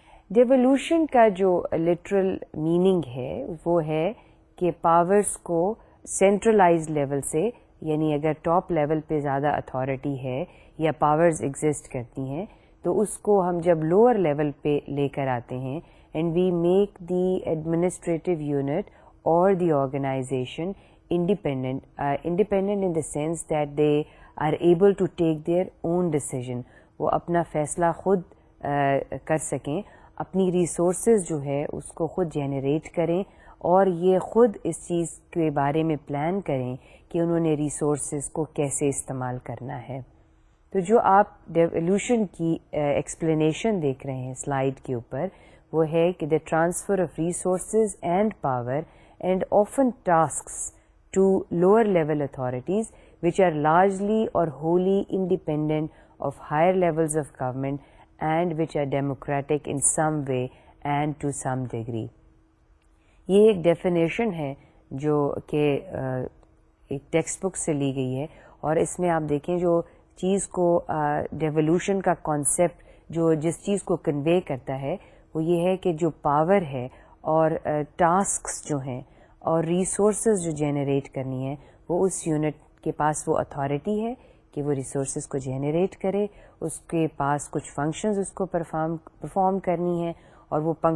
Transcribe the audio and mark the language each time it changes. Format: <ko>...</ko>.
<ur>Devolution کا جو literal meaning ہے وہ ہے کہ پاورز کو سینٹرلائز لیول سے, یعنی اگر ٹاپ لیول پہ زیادہ اتھارٹی ہے یا پاورز ایگزسٹ کرتی ہیں تو اس کو ہم جب لوور لیول پہ لے کر آتے ہیں and we make the administrative unit اور دی organization independent in the sense that they are able to take their own decision, وہ اپنا فیصلہ خود کر سکیں, اپنی ریسورسز جو ہے اس کو خود جنریٹ کریں اور یہ خود اس چیز کے بارے میں پلان کریں کہ انہوں نے ریسورسز کو کیسے استعمال کرنا ہے.</ur> <en>تو جو آپ ڈیولوشن کی ایکسپلینیشن دیکھ رہے ہیں سلائیڈ کے اوپر وہ ہے کہ the transfer of resources and power and often tasks to lower level authorities which are largely or wholly independent of higher levels of government and which are democratic in some way and to some degree.</en> <ur>یہ ایک definition ہے جو کہ ایک text book سے لی گئی ہے اور اس میں آپ دیکھیں جو چیز کو ڈیولوشن کا کانسیپٹ جو جس چیز کو کنوے کرتا ہے وہ یہ ہے کہ جو پاور ہے اور ٹاسکس جو ہیں اور ریسورسز جو جنریٹ کرنی ہے وہ اس یونٹ کے پاس وہ اتھارٹی ہے کہ وہ ریسورسز کو جنریٹ کرے, اس کے پاس کچھ فنکشنز اس کو پرفارم کرنی ہے اور وہ</ur>